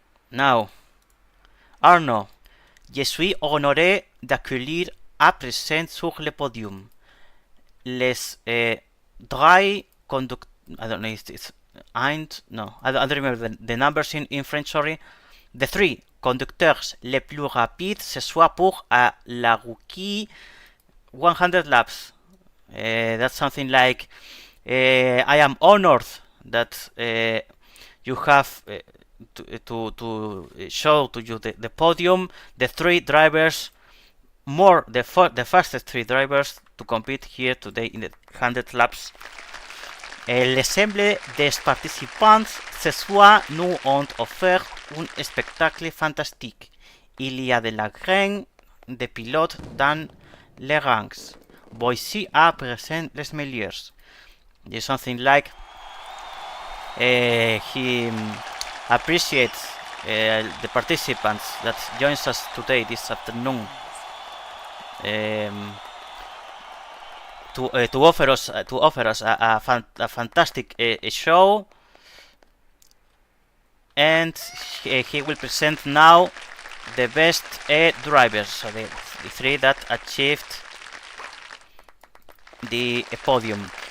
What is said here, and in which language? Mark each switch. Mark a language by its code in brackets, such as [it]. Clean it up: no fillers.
[en] Now, [fr] Arnaud, je suis honoré d'accueillir à présent sur le podium les drei conducteurs. [en] I don't know if it's no, I don't remember the numbers in French, sorry. The [fr] 3 conducteurs les plus rapides ce soir pour la [en] rookie 100 laps. That's something like, I am honored that you have to show to you the podium, the three drivers, the fastest three drivers to compete here today in the 100 laps. [fr] L'ensemble des participants ce soir nous ont offert un spectacle fantastique. Il y a de la graine de pilotes dans les rangs. Voici à présent les meilleurs. [en] There's something like he appreciates the participants that joins us today this afternoon to offer us a fantastic show, and he will present now the best drivers, so the three that achieved the podium.